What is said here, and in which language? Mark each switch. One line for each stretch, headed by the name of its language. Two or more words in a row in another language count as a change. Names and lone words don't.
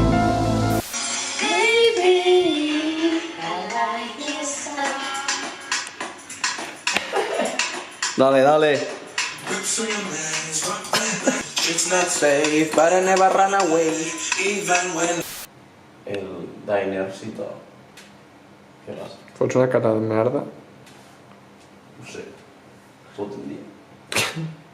Spanish: Dale, dale.
English: It's not safe, but I never run away, even when...
Spanish: El dinercito.
Catalan: Què passa? Fots una cara de merda. No sé. Tot el dia.